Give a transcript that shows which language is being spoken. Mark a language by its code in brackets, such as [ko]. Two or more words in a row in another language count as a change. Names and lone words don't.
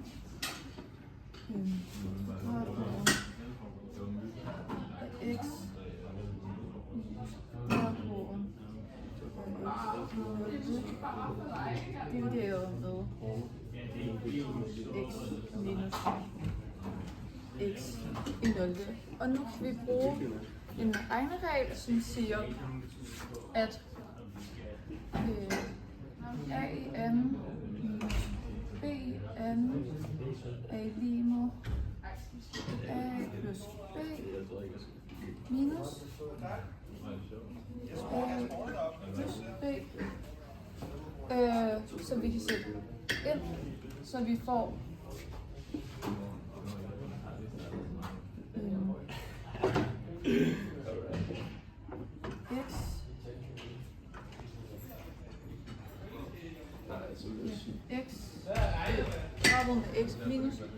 [da] kvadratroden af x kvadratroden divideret med x minus x i 0. Og nu kan vi bruge en regneregel, som siger, at a i n minus b i n er lige med a plus b minus a plus b, så vi kan sætte ind, så vi får kvadratroden af x minus